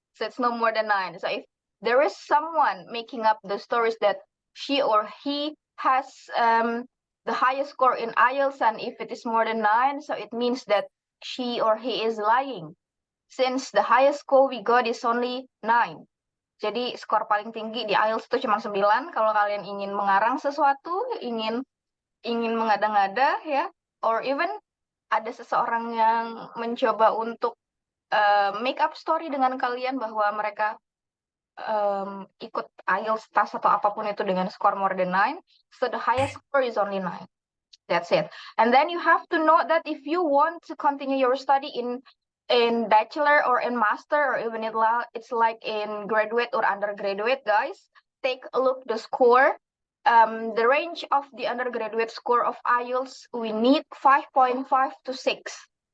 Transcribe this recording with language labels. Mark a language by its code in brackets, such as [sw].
[en] So it's no more than 9. So if there is someone making up the stories that she or he has the highest score in IELTS, and if it is more than 9, so it means that she or he is lying. Since the highest score we got is only 9. [id] Jadi skor paling tinggi di IELTS itu cuma 9. Kalau kalian ingin mengarang sesuatu, ingin mengada-ngada ya, [en] or even [id] ada seseorang yang mencoba untuk [en] make up story [id] dengan kalian bahwa mereka ikut IELTS test atau apapun itu dengan skor [en] more than 9, so the highest score is only 9. That's it. And then you have to know that if you want to continue your study in bachelor or in master, or even it's like in graduate or undergraduate, guys, take a look the score. The range of the undergraduate score of IELTS, we need 5.5 to 6.